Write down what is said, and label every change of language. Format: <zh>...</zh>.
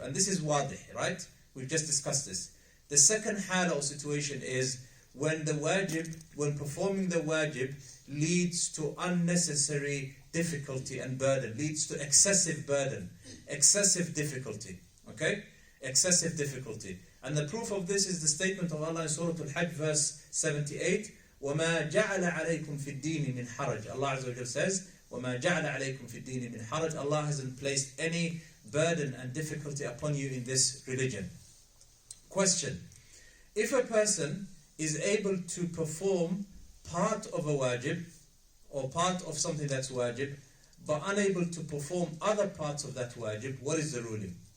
<en>And this is wadih, right? We've just discussed this. The second hal or situation is when performing the wajib leads to unnecessary difficulty and burden, leads to excessive burden, excessive difficulty. Okay? Excessive difficulty. And the proof of this is the statement of Allah in Surah Al-Hajj verse 78,</en> <ar>وَمَا جَعَلَ عَلَيْكُمْ فِي الدِّينِ مِنْ حَرَجٍ. Allah Azza wa Jalla</ar> <en>says,</en> <ar>وَمَا جَعَلَ عَلَيْكُمْ فِي الدِّينِ مِنْ حَرَجٍ.</ar> <en>Allah hasn't placed any burden and difficulty upon you in this religion. Question: if a person is able to perform part of a wajib, or part of something that's wajib, but unable to perform other parts of that wajib, what is the ruling?</en>